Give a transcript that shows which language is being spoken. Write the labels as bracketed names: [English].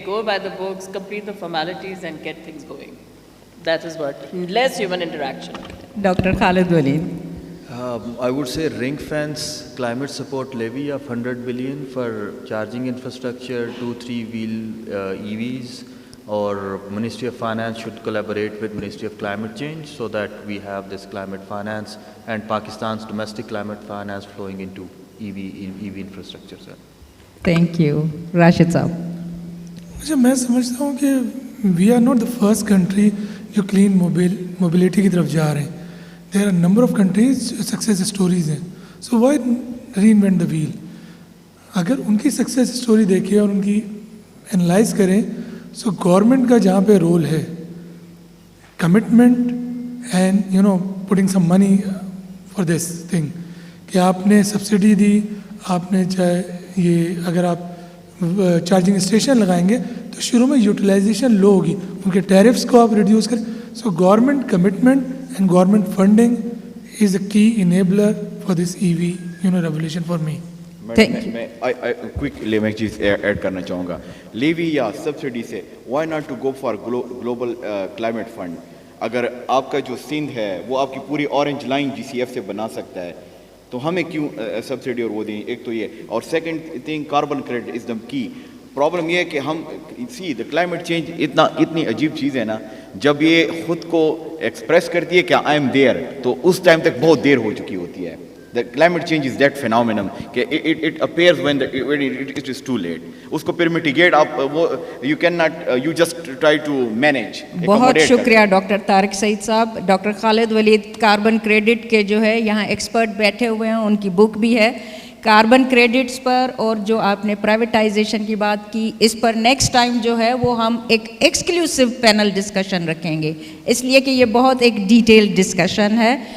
[English] Go by the books, complete the formalities and get things going. That is what, less human interaction. [Urdu] Doctor Khalid Walid. [English] I would say ring fence climate support levy of $100 billion for charging infrastructure, 2-3 wheel EVs, or Ministry of Finance should collaborate with Ministry of Climate Change so that we have this climate finance and Pakistan's domestic climate finance flowing into EV infrastructure, sir. Thank you. [Urdu] Rashid صاحب. اچھا, میں سمجھتا ہوں کہ [English] we are not the first country [Urdu] جو clean mobility کی طرف جا رہے ہیں. [English] There are number of countries success stories ہیں. So why reinvent the wheel. [Urdu] اگر ان کی سکسیز اسٹوری دیکھیں اور ان کی انالائز کریں, سو گورنمنٹ کا جہاں پہ رول ہے [English] commitment and putting some money for this thing, [Urdu] کہ آپ نے سبسڈی دی, آپ نے چاہے یہ اگر آپ چارجنگ اسٹیشن لگائیں گے تو شروع میں یوٹیلائزیشن لو ہوگی, ان کے ٹیرفس کو آپ ریڈیوس کریں. [English] So government commitment and government funding is a key enabler for this E V revolution for me. [Urdu] میں کوئکلی میں ایک چیز ایڈ کرنا چاہوں گا. [English] Levy یا subsidy سے why not to go for global climate fund. [Urdu] اگر آپ کا جو سندھ ہے وہ آپ کی پوری اورنج لائن GCF سے بنا سکتا ہے, تو ہمیں کیوں سبسڈی اور وہ دیں. ایک تو یہ, اور [English] Second thing carbon credit is the key. [Urdu] پرابلم یہ ہے کہ ہم [English] see the climate change [Urdu] اتنی عجیب چیز ہے نا, جب یہ خود کو ایکسپریس کرتی ہے کہ [English] I am there, [Urdu] تو اس ٹائم تک بہت دیر ہو چکی ہوتی ہے. [English] The climate change is that phenomenon کہ it appears when it is too late. [Urdu] اس کو پھر mitigate آپ وہ [English] you cannot you just try to manage. [Urdu] بہت شکریہ ڈاکٹر طارق سعید صاحب. ڈاکٹر خالد ولید کاربن کریڈٹ کے جو ہے یہاں ایکسپرٹ بیٹھے ہوئے ہیں, ان کی بک بھی ہے کاربن کریڈٹس پر, اور جو آپ نے پرائیویٹائزیشن کی بات کی اس پر نیکسٹ ٹائم جو ہے وہ ہم ایک ایکسکلوسیو پینل ڈسکشن رکھیں گے, اس لیے کہ یہ بہت ایک ڈیٹیل ڈسکشن ہے.